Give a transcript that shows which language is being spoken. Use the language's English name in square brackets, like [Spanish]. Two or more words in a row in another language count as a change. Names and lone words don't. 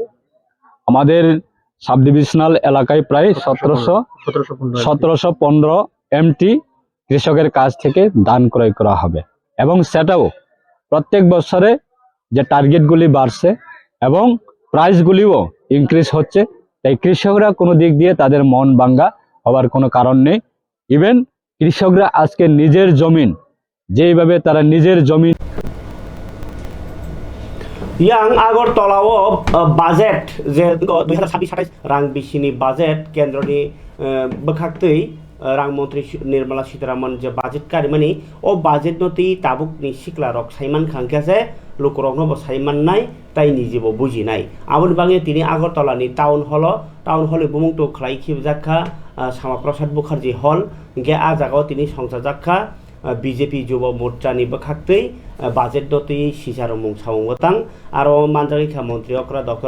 [Bangla] আমাদের সাব ডিভিশনাল এলাকায় প্রায় 1715 MT কৃষকের কাছ থেকে ধান ক্রয় করা হবে এবং সেটাও প্রত্যেক বছরে যে টার্গেটগুলি বাড়ছে এবং প্রাইসগুলিও ইনক্রিজ হচ্ছে। তাই কৃষকরা কোনো দিক দিয়ে তাদের মন ভাঙ্গা হওয়ার কোনো কারণ নেই। ইভেন কৃষকরা আজকে নিজের জমিন যেইভাবে তারা নিজের জমিন [Kok Borok] yang Agartalawo budget je 2026-27 rang bisini budget kendroni bekhaktei rang montri Nirmala Sitharaman je budget karimani o budget noti tabuk ni sikla rok saiman khangkase lukurokno bo saiman nai tai nijibo buji nai aboni bange tini Agartala ni town hall bumungto khlai khibjakha Sama Prasad Mukherjee hall ge a jagao tini songsajakha BJP Jubo Morcha ni bekhaktei budget doti sisaromung samungotang aro manjarikha mantri okra Dr.